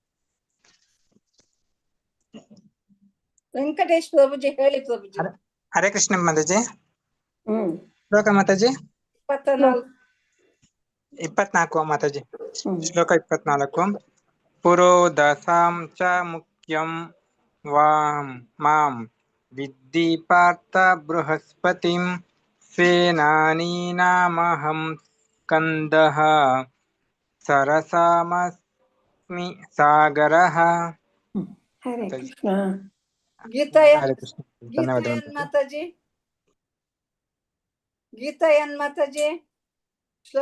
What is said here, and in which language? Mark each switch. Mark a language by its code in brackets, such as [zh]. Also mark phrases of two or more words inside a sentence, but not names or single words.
[kn] ವೆಂಕಟೇಶ್ ಪ್ರಭುಜಿ ಹೇಳಿ ಪ್ರಭುಜಿ. [sa] ಹರೇ ಕೃಷ್ಣ [kn] ಮಾತಾಜಿ. ಶ್ಲೋಕ ಮಾತಾಜಿ 24 ಮಾತಾಜಿ. [sa] ಶ್ಲೋಕ 24. ಪುರೋದಸಾಂ ಚ ಮುಖ್ಯಂ ವಾಂ ಮಾಂ ವಿದ್ಧಿ ಪಾರ್ಥ ಬೃಹಸ್ಪತಿಂ ಸೇನಾನೀನಾಮಹಂ ಸ್ಕಂದಃ ಸರಸಾಮಸ್ಮಿ ಸಾಗರಃ. ಹರೇ ಕೃಷ್ಣ. ಹರೇ ಕೃಷ್ಣ. ಧನ್ಯವಾದಗಳು [kn] ಮಾತಾಜಿ. ಗೀತಾಯನ್ ಮಾತಾಜಿ ಶ್ಲೋಕ